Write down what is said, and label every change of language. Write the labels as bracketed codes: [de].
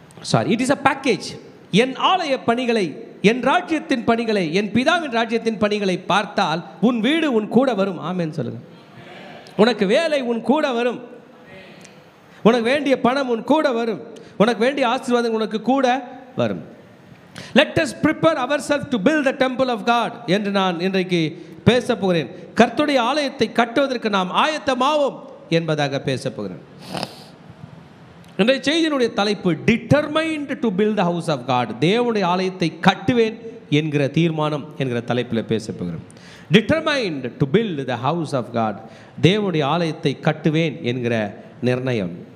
[en] Sorry, it is a package. [ta] என் ஆலய பணிகளை, என் ராஜ்யத்தின் பணிகளை, என் பிதாவின் ராஜ்யத்தின் பணிகளை பார்த்தால் உன் வீடு உன் கூட வரும். ஆமென் சொல்லுங்க. உனக்கு வேலை உன் கூட வரும், உனக்கு வேண்டிய பணம் உன் கூட வரும், உனக்கு வேண்டிய ஆசீர்வாதம் உனக்கு கூட வரும். [en] Let us prepare ourselves to build the temple of God [ta] என்று நான் இன்றைக்கு பேச போகிறேன். கர்த்தருடைய ஆலயத்தை கட்டுவதற்கு நாம் ஆயத்தமாவோம் என்பதாக பேச போகிறேன். இன்றைய செய்தியினுடைய தலைப்பு [en] Determined to build the house of God. [ta] தேவனுடைய ஆலயத்தை கட்டுவேன் என்கிற தீர்மானம் என்கிற தலைப்பில் பேச போகிறேன். [en] determined to build the house of God, [ta] தேவனுடைய ஆலயத்தை கட்டுவேன் என்கிற நிர்ணயம்.